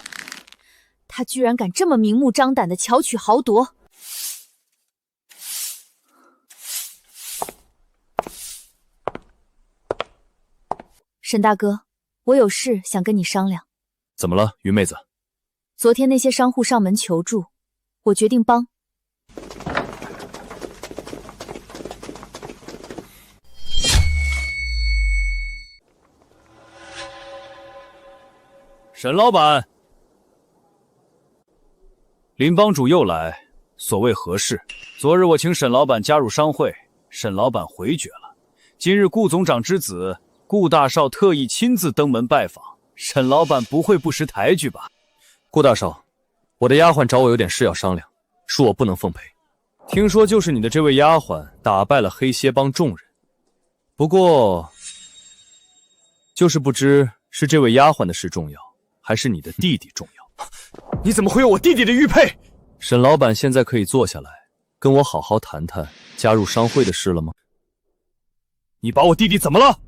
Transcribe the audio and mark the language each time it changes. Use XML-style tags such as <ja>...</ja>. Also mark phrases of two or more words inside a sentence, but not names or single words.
<zh>他居然敢這麼明目張膽的巧取豪奪！沈大哥，我有事想跟你商量。怎麼了，雲妹子？昨天那些商戶上門求助，我決定幫。沈老板，林幫主又來，所謂何事？昨日我請沈老板加入商會，沈老板回絕了。今日顧總長之子顧大少特意親自登門拜訪，沈老板不會不識抬舉吧？顧大少，我的丫鬟找我有點事要商量，恕我不能奉陪。聽說就是你的這位丫鬟打敗了黑蠍幫眾人，不過就是不知是這位丫鬟的事重要，還是你的弟弟重要？你怎麼會有我弟弟的玉佩？沈老板現在可以坐下來跟我好好談談加入商會的事了嗎？你把我弟弟怎麼了？</zh>